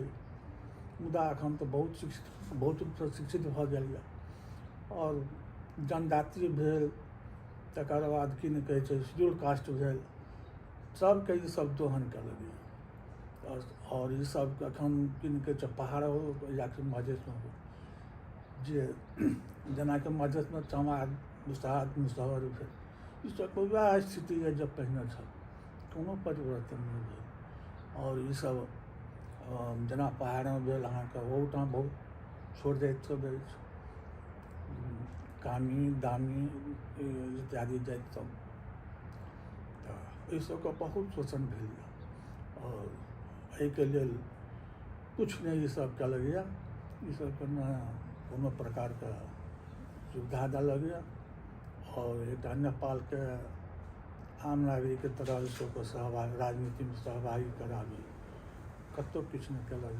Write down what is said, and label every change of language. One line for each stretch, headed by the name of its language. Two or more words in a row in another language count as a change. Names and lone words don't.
Maithili: मुदा अखन तऽ बहुत रूपसँ शिक्षित भऽ गेल यऽ। और जनजातीय भेल, तकर बाद कि नहि कहै छै
English: schedule caste
Maithili: भेल, सबके ई सब दोहन केलक यऽ। और ई सब अखन कि नहि कहै छै पहाड़ हो या कि मधेसमे हो, जे जेनाकि मधेसमे चमार, मुसहर भेल, ई सबके वएह स्थिति है जब पहिने छल, कोनो परिवर्तन नहीं भेल। और ई सब जेना पहाड़मे भेल अहाँके, ओहूठाम बहुत छोड़ जाइत सब अछि, कामी दामी इत्यादि जाति सब। तऽ एहि सबके बहुत शोषण भेल यऽ। और एहिके लेल किछु नहि ई सब केलक यऽ। ई सबके ने कोनो प्रकारके सुविधा देलक यऽ। और एकटा नेपालके आम नागरिकके तरह ई सबके राजनीतिमे सहभागी कराबी, कतहु किछु नहि केलक।